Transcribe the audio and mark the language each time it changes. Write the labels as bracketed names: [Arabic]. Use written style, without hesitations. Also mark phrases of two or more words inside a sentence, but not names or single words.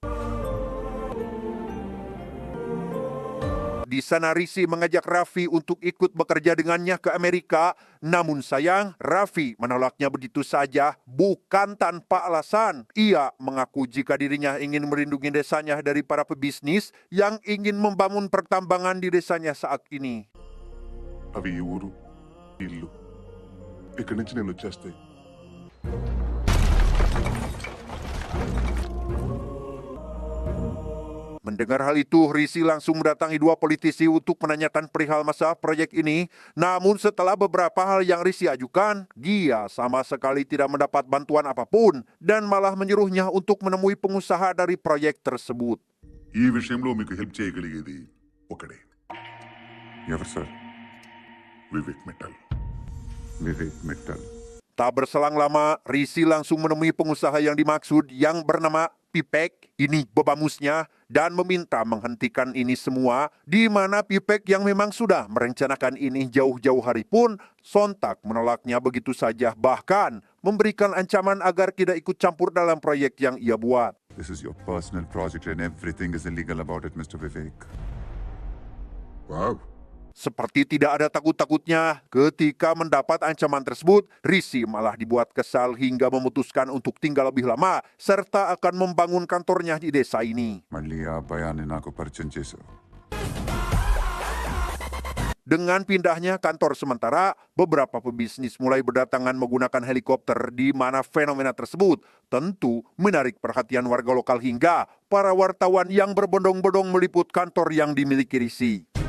[Indonesian] Di sana Risi mengajak Raffi untuk ikut bekerja dengannya ke Amerika, namun sayang Raffi menolaknya begitu saja, bukan tanpa alasan. Ia mengaku jika dirinya ingin melindungi desanya dari para pebisnis yang ingin membangun pertambangan di desanya saat ini. [Telugu] అవి ఈ ఊరు ఇల్లు, ఇక్కడి నుంచి నేను వచ్చేస్తాయి. [Indonesian] Mendengar hal itu, Risi langsung mendatangi dua politisi untuk menanyakan perihal masalah proyek ini. Namun setelah beberapa hal yang Risi ajukan, dia sama sekali tidak mendapat bantuan apapun dan malah menyuruhnya untuk menemui pengusaha dari proyek tersebut. [Telugu] ఈ విషయంలో మీకు హెల్ప్ చేయగలిగేది ఒకడే. ఎవరు సార్? వివేక్ మిట్టల్. వివేక్ మిట్టల్. [Indonesian] Tak berselang lama, Risi langsung menemui pengusaha yang dimaksud yang bernama Pipek, ini bebamusnya, dan meminta menghentikan ini semua, di mana Pipek yang memang sudah merencanakan ini jauh-jauh hari pun sontak menolaknya begitu saja, bahkan memberikan ancaman agar tidak ikut campur dalam proyek yang ia buat. [English] This is your personal project and everything is illegal about it, Mr. Vivek. వావ్, [Indonesian] Seperti tidak ada takut-takutnya, ketika mendapat ancaman tersebut, Risi malah dibuat kesal hingga memutuskan untuk tinggal lebih lama, serta akan membangun kantornya di desa ini. [Telugu] మళ్ళీ ఆ భయాన్ని నాకు పరిచయం చేశావు. [Indonesian] Dengan pindahnya kantor sementara, beberapa pebisnis mulai berdatangan menggunakan helikopter di mana fenomena tersebut tentu menarik perhatian warga lokal hingga para wartawan yang berbondong-bondong meliput kantor yang dimiliki Risi.